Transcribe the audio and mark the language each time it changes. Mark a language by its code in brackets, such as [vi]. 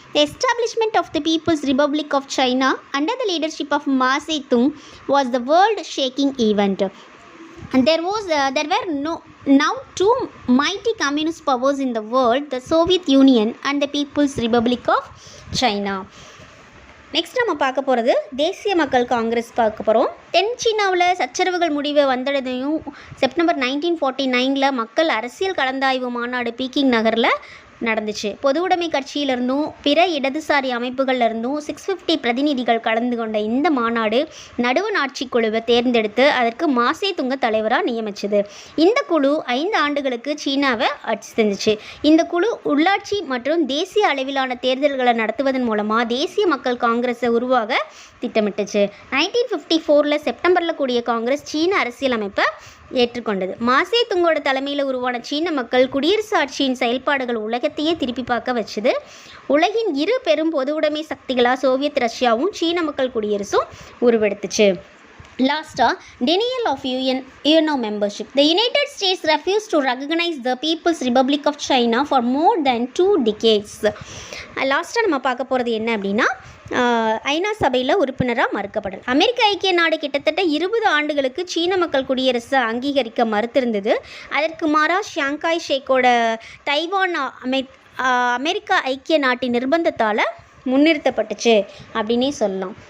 [en] The establishment of the People's Republic of China under the leadership of Mao Zedong was the world-shaking event. And there were now two mighty communist powers in the world, the Soviet Union and the People's Republic of China. [ta] Next நம்ம பார்க்க போகிறது தேசிய மக்கள் காங்கிரஸ் பார்க்க போகிறோம். தென் சீனாவில் சச்சரவுகள் முடிவை வந்தடையும் செப்டம்பர் 1949 மக்கள் அரசியல் கலந்தாய்வு மாநாடு பீக்கிங் நகரில் நடந்துச்சு. பொது உடைமை கட்சியிலிருந்தும் பிற இடதுசாரி அமைப்புகளிலிருந்தும் 650 பிரதிநிதிகள் கலந்து கொண்ட இந்த மாநாடு நடுவண் ஆட்சி குழுவை தேர்ந்தெடுத்து அதற்கு மாசே துங்க தலைவராக நியமிச்சது. இந்த குழு 5 ஆண்டுகளுக்கு சீனாவை ஆட்சி செஞ்சிச்சு. இந்த குழு உள்ளாட்சி மற்றும் தேசிய அளவிலான தேர்தல்களை நடத்துவதன் மூலமாக தேசிய மக்கள் காங்கிரஸை உருவாக திட்டமிட்டுச்சு. 1954 செப்டம்பரில் கூடிய காங்கிரஸ் சீன அரசியல் அமைப்பை ஏற்றுக்கொண்டது. மாசே துங்கோட தலைமையில் உருவான சீன மக்கள் குடியரசு ஆட்சியின் செயல்பாடுகள் உலகத்தையே திருப்பி பார்க்க வச்சுது. உலகின் இரு பெரும் பொது உடைமை சக்திகளாக சோவியத் ரஷ்யாவும் சீன மக்கள் குடியரசும் உருவெடுத்துச்சு. [en] லாஸ்ட்டாக denial of UNO membership. The United States refused to recognize the People's Republic of China for more than 2 decades. [ta] லாஸ்ட்டாக நம்ம பார்க்க போகிறது என்ன அப்படின்னா ஐநா சபையில் உறுப்பினராக மறுக்கப்படல். அமெரிக்க ஐக்கிய நாடு கிட்டத்தட்ட 20 ஆண்டுகளுக்கு சீன மக்கள் குடியரசை அங்கீகரிக்க மறுத்திருந்தது. அதற்கு மாறாக ஷாங்காய் ஷேக்கோட தைவான் அமெரிக்கா ஐக்கிய நாட்டின் நிர்பந்தத்தால் முன்னிறுத்தப்பட்டுச்சு அப்படின்னே சொல்லலாம்.